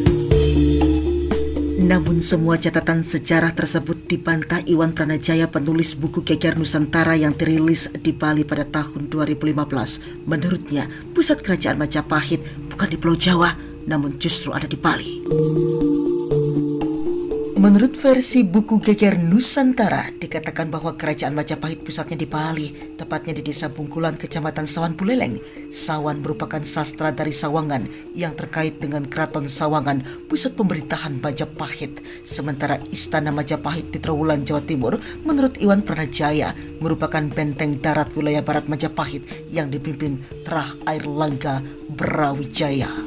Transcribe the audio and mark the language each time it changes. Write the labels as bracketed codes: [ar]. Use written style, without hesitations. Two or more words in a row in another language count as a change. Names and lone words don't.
[id] Namun semua catatan sejarah tersebut dibantah Iwan Pranajaya, penulis buku Keker Nusantara yang dirilis di Bali pada tahun 2015. Menurutnya, pusat kerajaan Majapahit bukan di Pulau Jawa, namun justru ada di Bali. Menurut versi buku Keker Nusantara, dikatakan bahwa kerajaan Majapahit pusatnya di Bali, tepatnya di Desa Bungkulan, Kecamatan Sawan Buleleng. Sawan merupakan sastra dari Sawangan yang terkait dengan Keraton Sawangan, pusat pemerintahan Majapahit. Sementara Istana Majapahit di Trowulan, Jawa Timur, menurut Iwan Pranajaya, merupakan benteng darat wilayah barat Majapahit yang dipimpin Trah Airlangga Brawijaya.